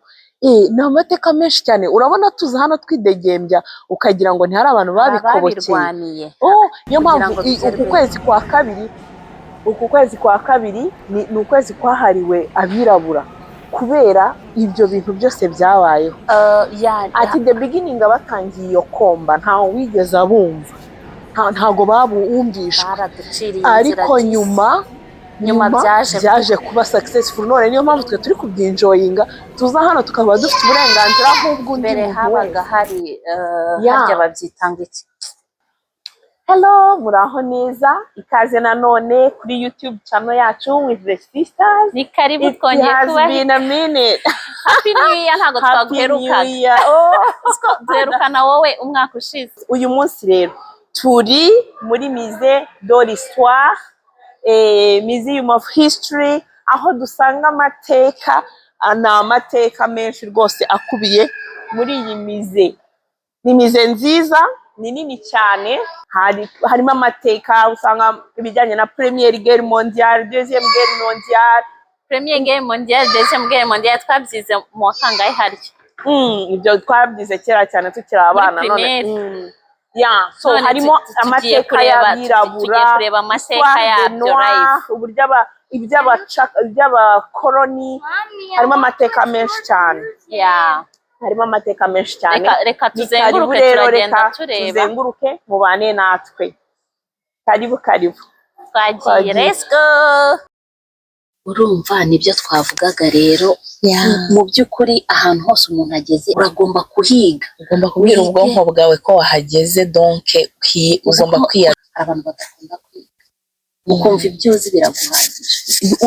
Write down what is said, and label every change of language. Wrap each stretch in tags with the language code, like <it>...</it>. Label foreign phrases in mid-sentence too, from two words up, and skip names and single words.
<rw>Ni amateka menshi cyane, urabona tuza hano twidegembya ukagira ngo ntihari abantu babikobokeye. Niyo mpamvu uku kwezi kwa kabiri ni ukwezi kwahariwe abirabura kubera ibyo bintu byose byabayeho. Ati</rw> <en>the beginning</en> <rw>batangiye iyo komba ntawe wigeze abumva, ntago babumvishwa, ariko nyuma byaje kuba successful. None niyo mpamvu twe turi kubyinjoyinga, tuza hano tukaba dufite uburenganzira nk'ubw'undi mbere muntu habaga hari harya babyitanga iki. Hello, muraho neza, ikaze nanone kuri</rw> <en>YouTube channel</en> <rw>yacu</rw> <en>with the sisters.</en> <rw>Ni karibu twongeye kuba.</rw> <en>It has been a minute. Happy New Year,</en> <rw>ntago twaguherukaga. Duherukana wowe umwaka ushize. Uyu munsi rero turi muri Musée de l'Histoire,</rw> <en>Museum of History,</en> <rw>aho dusanga amateka, amateka menshi rwose akubiye muri iyi musée. Ni musée nziza, ni nini cyane, harimo amateka, usanga ibijyanye na</rw> <fr>Première Guerre mondiale, Deuxième Guerre mondiale. Première Guerre mondiale, Deuxième Guerre mondiale</fr> <rw>twabyize mu wakangaye harya. Ibyo twabyize kera cyane tukiri abana none. So harimo amateka y'abirabura, tugiye kureba amateka yabyo uburyo iby'abakoloni, harimo amateka menshi cyane. Harimo amateka menshi cyane. Reka tuzenguruke, turagenda tureba. Tuzenguruke mubane natwe. Karibu. Twagiye,</rw> <en>let's go.</en> <rw>Urumva nibyo twavugaga rero. Mu by'ukuri ahantu hose umuntu ageze uragomba kuhiga, ugomba kubwira ubwonko bwawe ko wahageze, donc ugomba kwiga. Abantu badakunda kwiga, ukumva ibyo uzi biraguhagije.</rw>